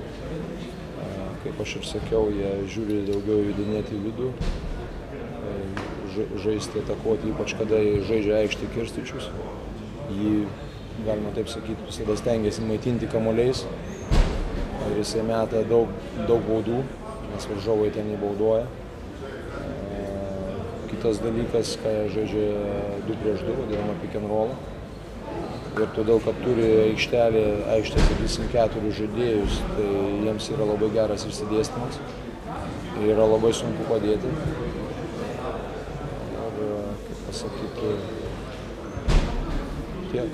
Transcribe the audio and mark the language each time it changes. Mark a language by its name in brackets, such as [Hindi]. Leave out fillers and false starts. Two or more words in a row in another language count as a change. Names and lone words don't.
[Lithuanian] Kaip aš ir sakiau, jie žiūri daugiau judinėti į vidų, žaisti, atakuoti, ypač kada jie žaidžia aikštį Kirstičius. Jį, galima taip sakyti, visada stengiasi maitinti kamuoliais ir jisai meta daug baudų, nes varžovai ten jį bauduoja. Kitas dalykas, ką jie žaidžia 2 prieš 2, vadinama [English] pick and roll. [Lithuanian] Ir todėl, kad turi aikštėje 4 žaidėjus, tai jiems yra labai geras išsidėstymas ir yra labai sunku padėti. Ir, kaip pasakyti, tiek.